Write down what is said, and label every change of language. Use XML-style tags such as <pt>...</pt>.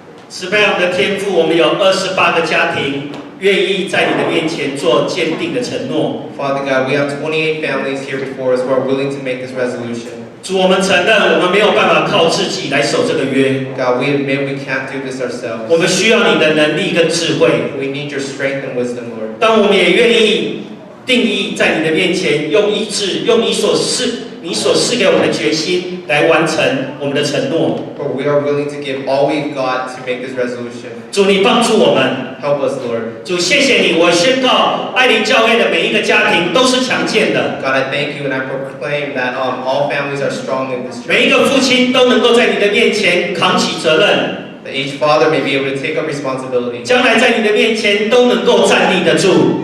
<zh>慈悲我们的天父，我们有28个家庭愿意在你的面前做坚定的承诺。</zh> <en>Father God, we have 28 families here before us who are willing to make this resolution.</en> <zh>主，我们承认我们没有办法靠自己来守这个约，</zh> <en>God, we admit we can't do this ourselves.</en> <zh>我们需要你的能力跟智慧。</zh> <en>We need your strength and wisdom, Lord.</en> <zh>但我们也愿意定义在你的面前，用医治，用你所赐给我们的决心来完成我们的承诺。</zh> <en>For we are willing to give all we've got to make this resolution.</en> <zh>主，你帮助我们。</zh> <en>Help us, Lord.</en> <zh>主，谢谢你，我宣告爱灵教会的每一个家庭都是强健的，</zh> <en>God, I thank you and I proclaim that all families are strong in this</en> <zh>每一</zh> <en>church.</en> <zh>个父亲都能够在你的面前扛起责任，</zh> <en>That each father may be able to take up responsibility.</en> <zh>将来在你的面前都能够站立得住。</zh>